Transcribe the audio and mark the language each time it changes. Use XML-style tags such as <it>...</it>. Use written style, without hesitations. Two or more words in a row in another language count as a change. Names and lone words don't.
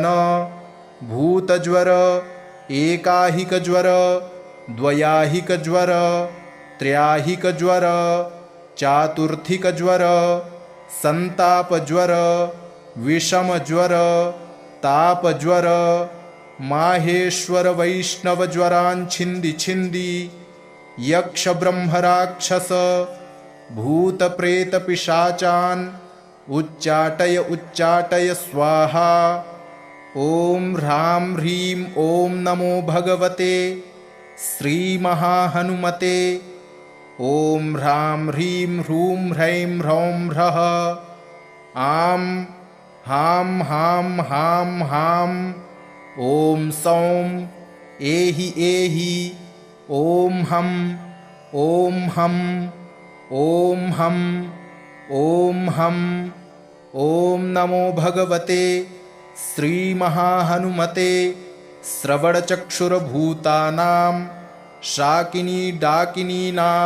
<sa>भूतज्वर एकाहिकज्वर द्वयाहिकज्वर त्रयाहिकज्वर चातुर्थिकज्वर संतापज्वर विषमज्वर तापज्वर माहेश्वर वैष्णव ज्वरान् छिंदी छिंदी यक्ष ब्रह्म राक्षस भूत प्रेत पिशाचान् उच्चाटय उच्चाटय स्वाहा। ओम ह्रां ह्रीं ओम नमो भगवते श्री महाहनुमते। ओम ह्रां ह्रीं ह्रूं ह्रैं ह्रौं ह्रः। आं हां हां हां हां। ओम सौं एहि एहि। ओम हं ओम हं ओम हं ओम हं। ॐ नमो भगवते श्रीमहाहनुमते श्रवणचक्षुर्भूतानां शाकिनी डाकिनीनां</sa>